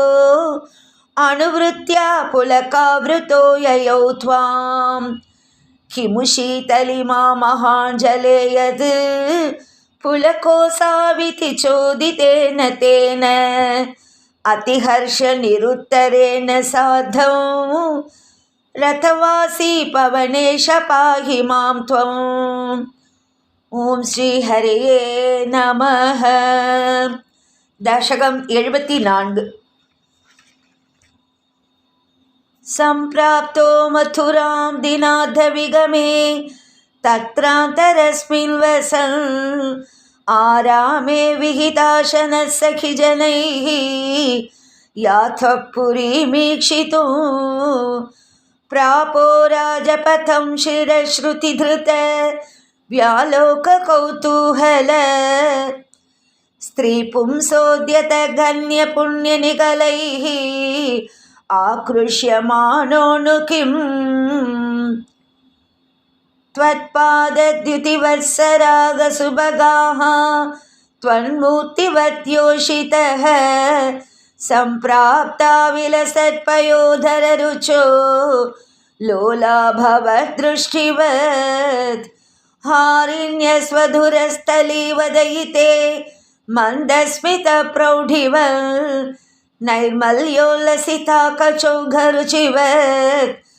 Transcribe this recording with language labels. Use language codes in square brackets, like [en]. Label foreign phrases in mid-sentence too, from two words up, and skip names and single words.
[sa] अनुवृत्त्या पुलकावृतो ययौ त्वां किमु शीतलिमा महाञ्जले यद् पुलकोसाविति चोदितेन तेन अतिहर्षनिरुत्तरेण साधौ रथवासी पवनेश पाहि मां त्वम्। ഓം ശ്രീ ഹരയേ നമഃ. ദശകം 74. സംപ്രാപ്തോ മഥുരാം ദിനാഥവിഗമേ തത്രാന്തരസ്മിൻ വസൻ ആരാമേ വിഹിതാശനഃ സഖിജനൈഃ യാഥഃ പുരീമീക്ഷിതും പ്രാപോ രാജപഥം ശിരശ്രുതിധൃത व्यालोककौतूहल स्त्रीपुंसोद्यतगण्यपुण्यनिगलैः आकृष्यमाणोऽनु किम् त्वत्पादद्युतिवत्सरागसुभगाः त्वन्मूर्तिवत्योषितः सम्प्राप्ता विलसत्पयोधररुचो लोलाभवद्दृष्टिवत् हारिण्यस्वधुरस्थलीवदयिते मन्दस्मितप्रौढिव नैर्मल्योल्लसिता कचौघरुचिवत्